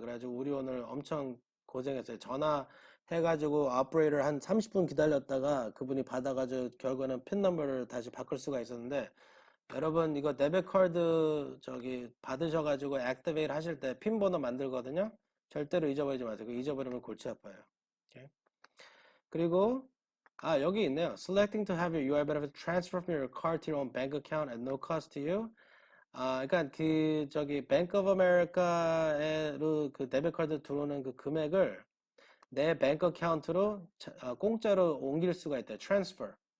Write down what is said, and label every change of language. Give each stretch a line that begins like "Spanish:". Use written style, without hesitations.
Korean: 그래가지고 우리 오늘 엄청 고생했어요. 전화해가지고 오퍼레이터를 한 30분 기다렸다가 그분이 받아가지고 결국에는 핀 넘버를 다시 바꿀 수가 있었는데 여러분 이거 데비트 카드 저기 받으셔가지고 액티베이트 하실 때 핀번호 만들거든요. 절대로 잊어버리지 마세요. 그거 잊어버리면 골치 아파요. 오케이? 그리고 여기 있네요.
English: Selecting to have your UI benefit transfer from your card to your own bank account at no cost to you.
Korean: 그러니까 그 저기 뱅크 오브 아메리카로 그 데비트 카드 들어오는 그 금액을 내 뱅크 어카운트로 공짜로 옮길 수가 있대요. 트랜스퍼.